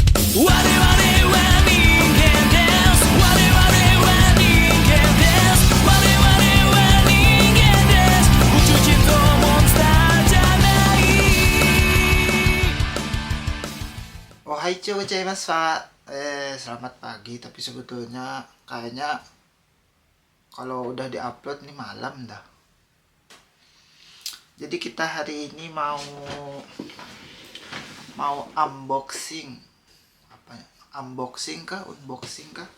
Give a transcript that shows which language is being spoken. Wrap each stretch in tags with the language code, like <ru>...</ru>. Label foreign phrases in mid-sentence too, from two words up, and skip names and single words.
<ja>我々は人間です我々は人間です我々は人間です宇宙人とモンスターじゃない。おはようございます,</ja> <id>Pak. Selamat pagi, tapi sebetulnya kayaknya kalau udah diupload nih malam dah. Jadi kita hari ini mau unboxing. Apa ya? Unboxing kah? Unboxing kah?</id>